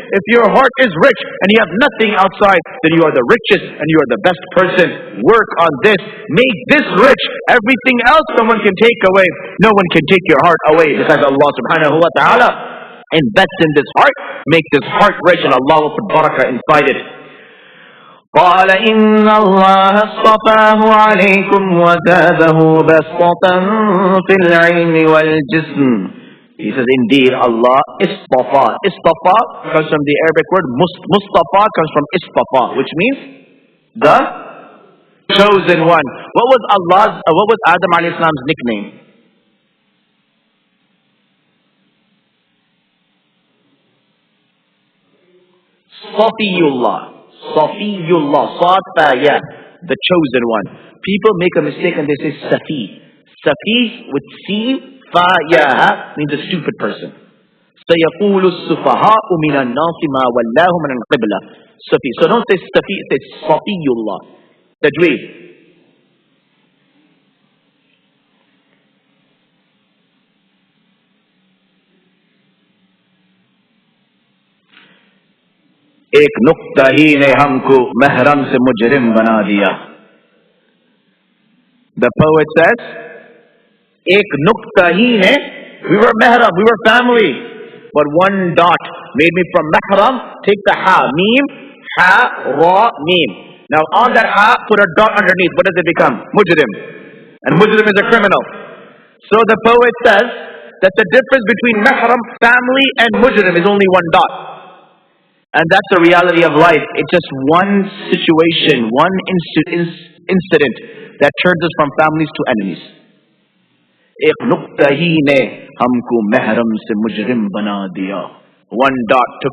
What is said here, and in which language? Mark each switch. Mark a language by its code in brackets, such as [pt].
[en] If your heart is rich and you have nothing outside, then you are the richest and you are the best person. Work on this. Make this rich. Everything else someone can take away. No one can take your heart away besides Allah subhanahu wa ta'ala. Invest in this heart, make this heart rich, and Allah will put barakah inside it. [ar] قال إن الله اصطفاه عليكم وزاده بسطة في العلم والجسم. [en] He says, indeed, Allah istafa. Istafa comes from the Arabic word Mustafa comes from istafa, which means the chosen one. What was Adam alayhi salam's nickname? Safiyullah, Safaya, the chosen one. People make a mistake and they say Safi. Safi with Sin, Fa-ya means a stupid person. [ar] سَيَقُولُ السُّفَهَاءُ مِنَ النَّاسِ مَا وَلَّاهُمْ عَنِ الْقِبْلَةِ. Safi. [en] So don't say Safi, say Safiyullah. Tajweed. [hi] एक नुक्ता ही ने हमको महरम से मुजरिम बना दिया. [en] The poet says, [hi] एक नुक्ता ही ने, [en] we were महरम, we were family, but one dot made me from mahram. Take the ha, mim, ha, ra, mim. Now on that ha, put a dot underneath. What does it become? Mujrim. And mujrim is a criminal. So the poet says that the difference between mahram, family, and mujrim is only one dot. And that's the reality of life. It's just one situation, one incident that turns us from families to enemies. [hi] एक नुक्ता ही ने हमको महरम से मुजरिम बना दिया. [en] One dot